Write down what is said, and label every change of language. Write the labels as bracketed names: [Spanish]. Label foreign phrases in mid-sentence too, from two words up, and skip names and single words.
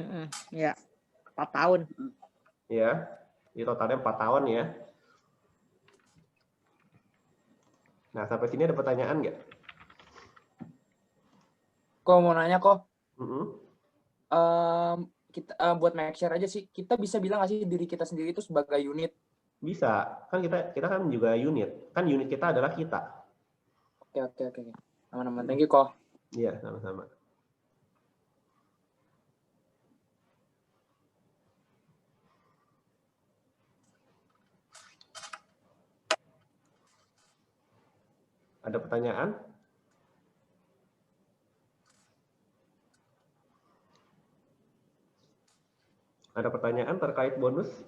[Indonesian] Ya, 4 tahun. Ya, di totalnya 4 tahun ya. Nah, sampai sini ada pertanyaan nggak? Kok mau nanya kok? Kita buat [English] make sure [Indonesian] aja sih, kita bisa bilang nggak sih diri kita sendiri itu sebagai unit? Bisa, kan kita kan juga unit. Kan unit kita adalah kita. Oke. Aman-aman. [English] Thank you kok. [Indonesian] Iya, sama-sama. Ada pertanyaan? Ada pertanyaan terkait bonus?